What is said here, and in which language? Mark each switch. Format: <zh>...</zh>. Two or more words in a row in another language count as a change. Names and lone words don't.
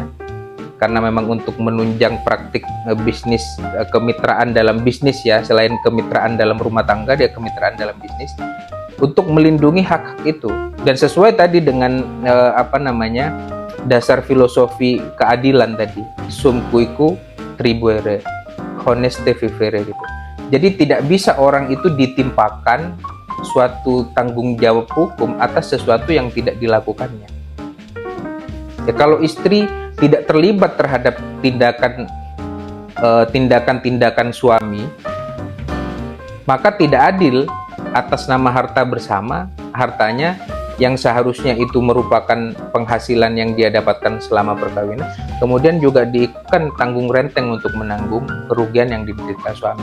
<id>Karena memang untuk menunjang praktik bisnis, kemitraan dalam bisnis ya, selain kemitraan dalam rumah tangga, dia kemitraan dalam bisnis, untuk melindungi hak-hak itu. Dan sesuai tadi dengan dasar filosofi keadilan tadi,</id> <la>sum cuique tribuere, honeste vivere gitu.</la> <id>Jadi tidak bisa orang itu ditimpakan suatu tanggung jawab hukum atas sesuatu yang tidak dilakukannya. Ya, kalau istri tidak terlibat terhadap tindakan-tindakan suami, maka tidak adil atas nama harta bersama, hartanya yang seharusnya itu merupakan penghasilan yang dia dapatkan selama perkawinan, kemudian juga diikutkan tanggung renteng untuk menanggung kerugian yang diderita suami.</id>